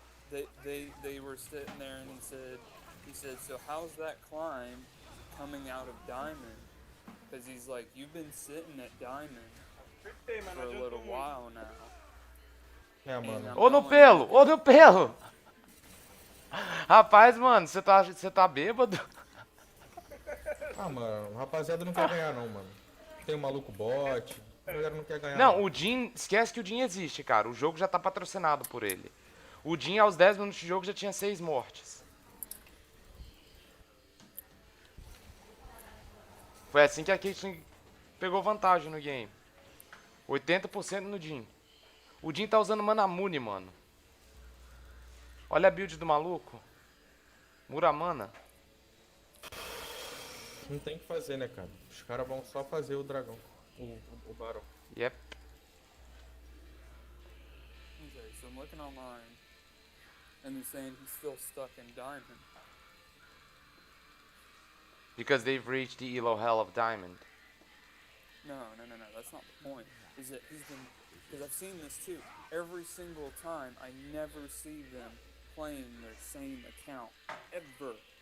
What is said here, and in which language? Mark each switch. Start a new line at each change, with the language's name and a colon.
English: They were sitting there and he said, so how's that climb coming out of Diamond? Because he's like, you've been sitting at Diamond for a little while now.
Portuguese: É, mano. Ô no pelo, ô no pelo. Rapaz, mano, você tá bêbado? Ah, mano, rapaziada não quer ganhar não, mano. Tem um maluco bot, a galera não quer ganhar. Não, o Jin, esquece que o Jin existe, cara. O jogo já tá patrocinado por ele. O Jin, aos 10 minutos de jogo, já tinha 6 mortes. Foi assim que a Caitlyn pegou vantagem no game. 80% no Jin. O Jin tá usando Manamune, mano. Olha a build do maluco. Muramana. Não tem o que fazer, né, cara? Os caras vão só fazer o dragão, o Barão.
English: Yep. Okay, so I'm looking online, and they're saying he's still stuck in Diamond. Because they've reached the elo hell of Diamond. No, that's not the point. Is that he's been, because I've seen this too. Every single time, I never see them playing their same account. Ever.